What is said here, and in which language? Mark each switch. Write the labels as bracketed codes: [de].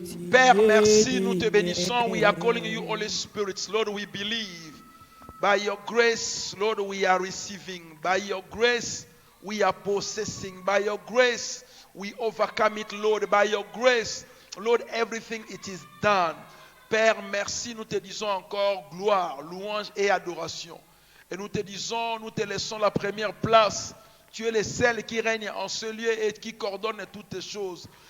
[fr] Père, merci, nous te bénissons. [en] We are calling you, Holy Spirit. Lord, we believe. By your grace, Lord, we are receiving. By your grace, we are possessing. By your grace, we overcome it, Lord. By your grace, Lord, everything it is done. [fr] Père, merci, nous te disons encore gloire, louange et adoration. Et nous te disons, nous te laissons la première place. Tu es le seul qui règne en ce lieu et qui coordonne toutes les choses.